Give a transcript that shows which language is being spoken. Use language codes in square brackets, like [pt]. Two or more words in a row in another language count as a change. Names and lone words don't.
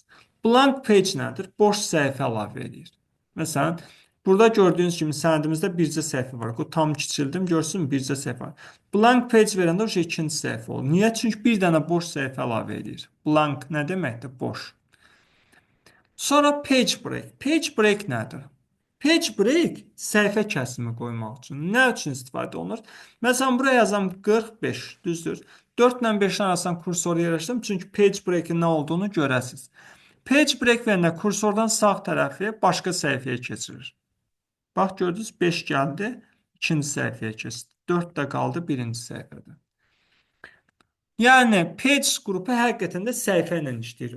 [en] Blank page [az] nədir? Boş səhifə əlavə edir. Məsələn, burada gördüyünüz kimi sənədimizdə bircə səhifə var. Bu tam kiçildim, görsünüz bircə səhifə var. [en] Blank page [az] verəndə o şey ikinci səhifə olur. Niyə? Çünki bir dənə boş səhifə əlavə edir. Blank nə deməkdir? Boş. Sonra [en] page break. Page break [az] nədir? [en] Page break [az] səhifə kəsimi qoymaq üçün. Nə üçün istifadə olunur? Məsələn, buraya yazam 45, düzdür? 4 ilə 5-in arasından kursoru yerləşdirdim, çünki [en] page break- [az] in nə olduğunu görəsiniz. [en] Page break [az] verəndə kursordan sağ tərəfi başqa səhifəyə keçirir. Bax, gördünüz, 5 gəldi, ikinci səhifəyə keçdi. 4 də qaldı, birinci səhifədə. Yəni, page qrupu həqiqətən də səhifə ilə işləyir.